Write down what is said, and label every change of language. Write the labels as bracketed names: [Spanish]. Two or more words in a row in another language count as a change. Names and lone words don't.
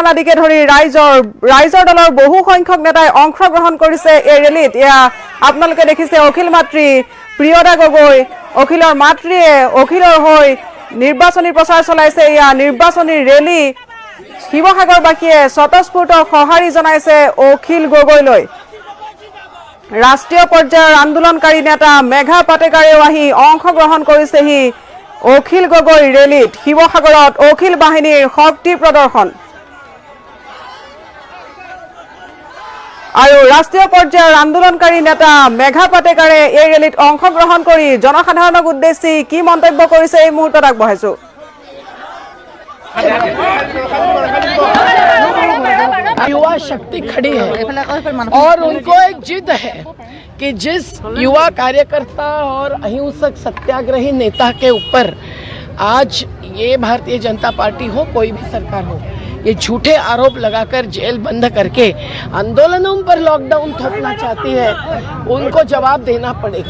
[Assamese] আদিকে ধৰি ৰাইজৰ দলৰ বহু সংখ্যক নেতাই অংশগ্ৰহণ কৰিছে এই ৰেলীত আপোনালোকে দেখিছে অখিল মাতৃ প্ৰিয়দা গগৈ অখিলৰ মাতৃয়ে অখিলৰ হৈ নিৰ্বাচনী প্ৰচাৰ চলাইছে নিৰ্বাচনী ৰেলী শিৱসাগৰবাসীয়ে স্বতঃস্ফূৰ্ত সঁহাৰি জনাইছে অখিল গগৈলৈ ৰাষ্ট্ৰীয় পৰ্যায়ৰ আন্দোলনকাৰী নেতা মেঘা পাটেকাৰেও আহি অংশগ্ৰহণ কৰিছেহি অখিল গগৈ ৰেলীত শিৱসাগৰত অখিল বাহিনীৰ শক্তি প্ৰদৰ্শন আৰু ৰাষ্ট্ৰীয় পৰ্যায়ৰ আন্দোলনকাৰী নেতা মেঘা পাটেকাৰে এই ৰেলীত অংশগ্ৰহণ কৰি জনসাধাৰণক উদ্দেশ্যি কি মন্তব্য কৰিছে এই মুহূৰ্তত আগবঢ়াইছো [Hindi] युवा शक्ति खड़ी है और उनको एक जिद है कि जिस युवा कार्यकर्ता और अहिंसक सत्याग्रही नेता के ऊपर आज ये भारतीय जनता पार्टी हो कोई भी सरकार हो ये झूठे आरोप लगाकर जेल बंद करके आंदोलनों पर लॉकडाउन थोपना चाहती है उनको जवाब देना पड़ेगा।